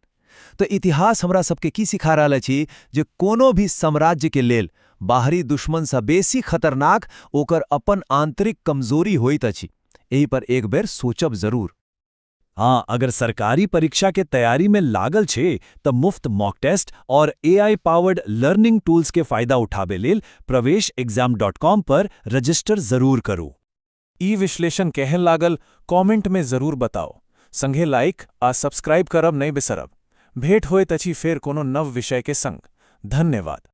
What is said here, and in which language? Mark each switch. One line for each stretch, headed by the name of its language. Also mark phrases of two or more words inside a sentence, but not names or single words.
Maithili: तो इतिहास हमरा सबके की सिखा रहल अछि जे कोनो भी साम्राज्य के लेल बाहरी दुश्मन सँ बेसी खतरनाक ओकर अपन आंतरिक कमजोरी होइत अछि। एही पर एक बेर सोचब जरूर। हाँ, अगर सरकारी परीक्षा के तैयारी में लागल छे तो मुफ्त
English: mock test
Maithili: और
English: AI powered learning tools
Maithili: के फायदा उठाबे लेल praveshexam.com पर रजिस्टर जरूर करू। ई विश्लेषण केहन लागल कमेंट में जरूर बताओ। संगे लाइक आ सब्सक्राइब करब नहीं बिसरब। भेंट होइत अछि फेर कोनो नव विषय के संग। धन्यवाद।